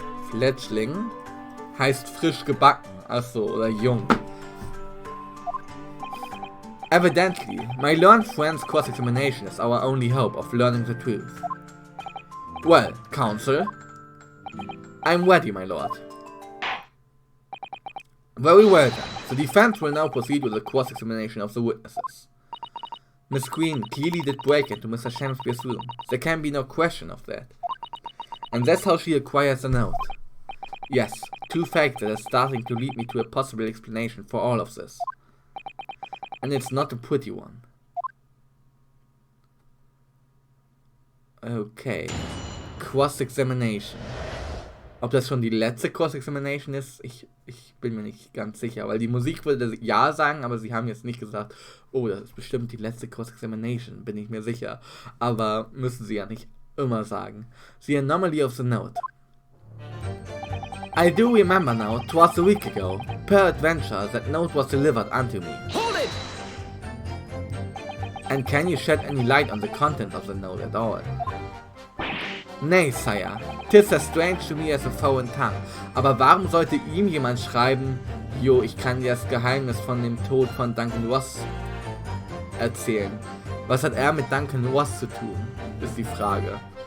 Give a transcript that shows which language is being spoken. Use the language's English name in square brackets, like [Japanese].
[German] Fledgling heißt frisch gebacken. Achso, oder jung. [English] Evidently, my learned friend's cross-examination is our only hope of learning the truth. Well, counsel? I'm ready, my lord. Very well then. The defense will now proceed with the cross-examination of the witnesses. Miss Green clearly did break into Mr. Shakespeare's room. There can be no question of that. And that's how she acquires the note. Yes, two facts that are starting to lead me to a possible explanation for all of this. And it's not a pretty one. Okay. Cross-Examination. [German] Ob das schon die letzte Cross-Examination ist, ich bin mir nicht ganz sicher. Weil die Musik würde ja sagen, aber sie haben jetzt nicht gesagt, oh, das ist bestimmt die letzte Cross-Examination, bin ich mir sicher. Aber müssen sie ja nicht immer sagen. [English] The anomaly of the note. I do remember now, 'twas a week ago, peradventure, that note was delivered unto me. Hold it! And can you shed any light on the contents of the note at all? Nay, sire, 'tis as strange to me as a foreign tongue. [German] Aber warum sollte ihm jemand schreiben, jo, ich kann dir das Geheimnis von dem Tod von Duncan Ross erzählen? Was hat er mit Duncan Ross zu tun, ist die Frage.